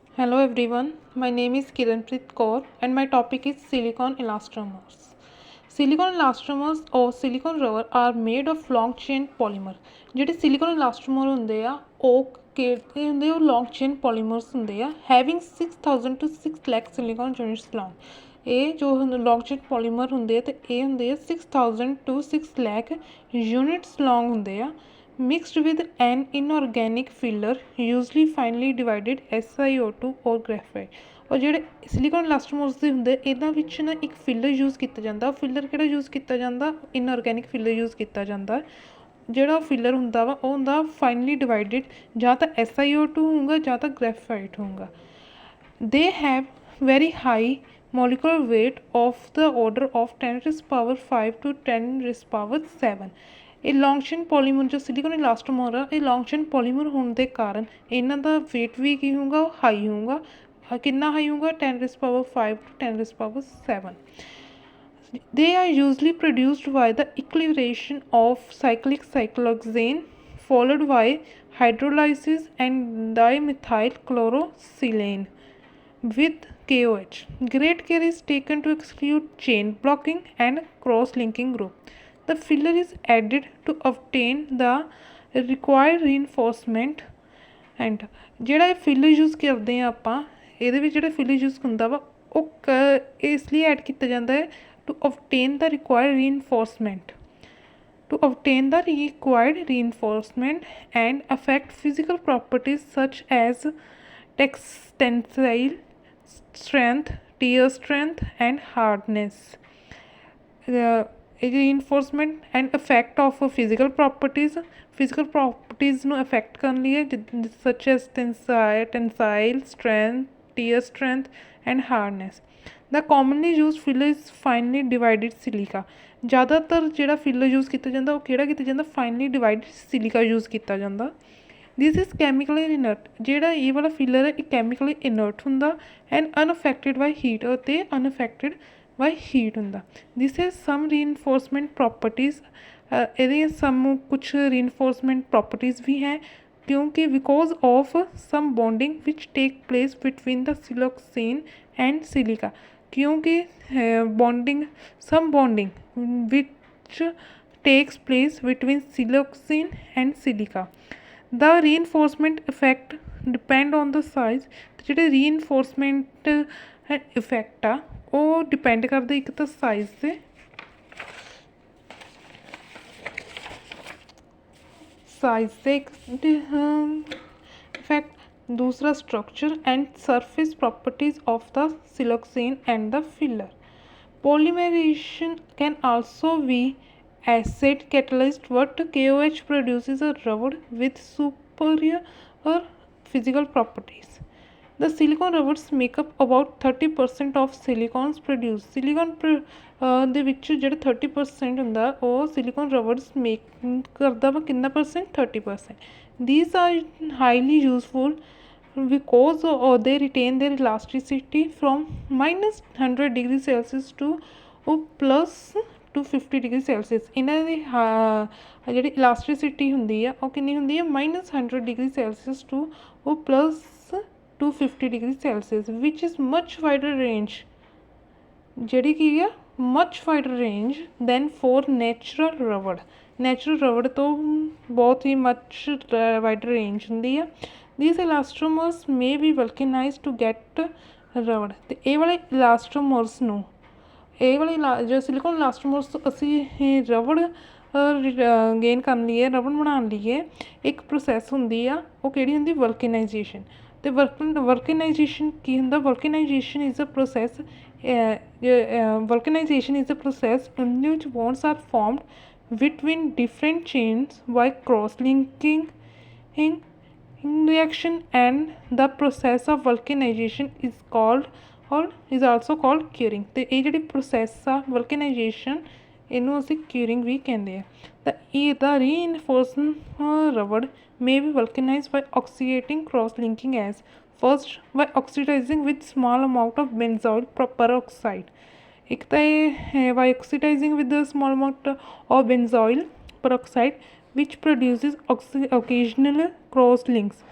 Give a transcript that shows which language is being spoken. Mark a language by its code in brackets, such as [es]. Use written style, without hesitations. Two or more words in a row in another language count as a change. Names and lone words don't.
[en] Hello everyone, my name is Kiranpreet Kaur and my topic is silicone elastomers. Silicone elastomers or silicone rubber are made of long chain polymer. [pa] ਜਿਹੜੇ [en] silicone elastomer [pa] ਹੁੰਦੇ ਆ ਉਹ ਕਿਹੜੇ ਹੁੰਦੇ ਆ, ਉਹ [en] long chain polymers [pa] ਹੁੰਦੇ ਆ [en] having 6000 to 6 lakh silicone units long. [pa] ਇਹ ਜੋ [en] long chain polymer [pa] ਹੁੰਦੇ ਆ ਤੇ ਇਹ ਹੁੰਦੇ ਆ [en] 6000 to 6 lakh units long [pa] ਹੁੰਦੇ ਆ [en] mixed with an inorganic filler usually finely divided SiO2 or graphite. [pa] और ਜਿਹੜੇ [en] silicone elastomers [pa] ਦੇ ਹੁੰਦੇ ਇਹਨਾਂ ਵਿੱਚ ਨਾ ਇੱਕ [en] filler use [pa] ਕੀਤਾ ਜਾਂਦਾ। ਫਿਲਰ ਕਿਹੜਾ ਯੂਜ਼ ਕੀਤਾ ਜਾਂਦਾ? [en] inorganic filler use [pa] ਕੀਤਾ ਜਾਂਦਾ। ਜਿਹੜਾ ਫਿਲਰ ਹੁੰਦਾ ਵਾ ਉਹ ਹੁੰਦਾ [en] finely divided, [pa] ਜਾਂ ਤਾਂ SiO2 ਹੋਊਗਾ ਜਾਂ ਤਾਂ ਗ੍ਰੈਫਾਈਟ ਹੋਊਗਾ। [en] They have very high molecular weight of the order of 10⁵ to 10⁵ [pa] ਇਹ [en] long chain polymer [pa] ਜੋ [en] silicone elastomer [pa] ਆ ਇਹ [en] long chain polymer [pa] ਹੋਣ ਦੇ ਕਾਰਨ ਇਹਨਾਂ ਦਾ ਵੇਟ ਵੀ ਕੀ ਹੋਊਗਾ? ਉਹ ਹਾਈ ਹੋਊਗਾ। ਕਿੰਨਾ ਹਾਈ ਹੋਊਗਾ? 10⁵ to 10⁵. [en] They are usually produced by the equilibration of cyclic cyclohexane followed by hydrolysis and dimethyl chlorosilane with KOH. Great care is taken to exclude chain blocking and cross-linking group. The filler is added to obtain the required reinforcement and [pa] ਜਿਹੜਾ ਇਹ ਫਿਲਰ ਯੂਜ਼ ਕਰਦੇ ਹਾਂ ਆਪਾਂ ਇਹਦੇ ਵਿੱਚ ਜਿਹੜਾ ਫਿਲਰ ਯੂਜ਼ ਹੁੰਦਾ ਵਾ ਉਹ ਇਸ ਲਈ ਐਡ ਕੀਤਾ ਜਾਂਦਾ ਹੈ [en] to obtain the required reinforcement and affect physical properties such as tensile strength, tear strength and hardness. Reinforcement and effect of physical properties ਨੂੰ affect [pa] ਕਰਨ ਲਈ [en] such as tensile strength, tear strength and hardness. The commonly used filler is finely divided silica. [pa] ਜ਼ਿਆਦਾਤਰ ਜਿਹੜਾ ਫਿਲਰ ਯੂਜ਼ ਕੀਤਾ ਜਾਂਦਾ ਉਹ ਕਿਹੜਾ ਕੀਤਾ ਜਾਂਦਾ? [en] finely divided silica ਯੂਜ਼ [pa] ਕੀਤਾ ਜਾਂਦਾ। [en] this is chemically inert. [pa] ਜਿਹੜਾ ਇਹ ਵਾਲਾ ਫਿਲਰ ਹੈ ਇਹ [en] chemically inert [pa] ਹੁੰਦਾ [en] and unaffected by heat [pa] ਅਤੇ [en] unaffected by heat [pa] ਹੁੰਦਾ। [en] this has some reinforcement properties. [pa] ਇਹਦੇ ਕੁਛ [en] reinforcement properties [pa] ਵੀ ਹੈ ਕਿਉਂਕਿ [en] because of some bonding which take place between the siloxane and silica. ਕਿਉਂਕਿ some bonding which takes place between siloxane and silica. The reinforcement effect depend on the size. ਜਿਹੜੇ reinforcement effect [pa] ਆ ਉਹ ਡਿਪੈਂਡ ਕਰਦੇ ਇੱਕ ਤਾਂ ਸਾਈਜ਼ 'ਤੇ, ਇੱਕ ਇਫੈਕਟ, ਦੂਸਰਾ [en] structure and surface properties of the siloxane and the filler. Polymerization can also be acid catalyzed, but KOH produces a rubber with superior physical properties. The silicone rubbers make up about 30% of silicones produced. [pa] Silicone ਦੇ ਵਿੱਚ ਜਿਹੜਾ 30% ਹੁੰਦਾ ਉਹ [en] silicone rubbers make [pa] ਕਰਦਾ ਵਾ ਕਿੰਨਾ percent? 30%. [en] These are highly useful because they retain their elasticity from -100 degrees Celsius to +250 degrees Celsius. [pa] ਇਹਨਾਂ ਦੀ ਜਿਹੜੀ elasticity ਹੁੰਦੀ ਆ ਉਹ ਕਿੰਨੀ ਹੁੰਦੀ ਹੈ? [en] -100 degrees Celsius to +250 degrees Celsius, which is much wider range. [pa] ਜਿਹੜੀ ਕੀ ਆ? [en] much wider range than for natural rubber. [pa] natural rubber ਤੋਂ ਬਹੁਤ ਹੀ [en] much wider range [pa] ਹੁੰਦੀ ਆ। [en] these elastomers may be vulcanized to get rubber. [pa] ਤੇ ਇਹ ਵਾਲੇ elastomers ਨੂੰ ਜੋ silicone elastomers ਤੋਂ ਅਸੀਂ ਰਬੜ ਗੇਨ ਕਰਨ ਲਈ ਰਬੜ ਬਣਾਉਣ ਲਈ ਇੱਕ ਪ੍ਰੋਸੈਸ ਹੁੰਦੀ ਆ ਉਹ ਕਿਹੜੀ ਹੁੰਦੀ? ਵਲਕਨਾਈਜੇਸ਼ਨ। ਅਤੇ ਵਲਕਨਾਈਜੇਸ਼ਨ ਕੀ ਹੁੰਦਾ? [en] vulcanization is a process in which bonds are formed between different chains by cross-linking reaction, and the process of vulcanization is also called curing. [pa] ਅਤੇ ਇਹ ਜਿਹੜੀ ਪ੍ਰੋਸੈਸ ਆ ਵਲਕਨਾਈਜੇਸ਼ਨ ਇਹਨੂੰ ਅਸੀਂ curing ਵੀ ਕਹਿੰਦੇ ਆ। [en] the reinforced rubber may be vulcanized by oxidating cross-linking as first by oxidizing with small amount of benzoyl peroxide. [pa] ਇੱਕ ਤਾਂ ਇਹ [en] by oxidizing with a small amount of benzoyl peroxide which produces occasional cross links.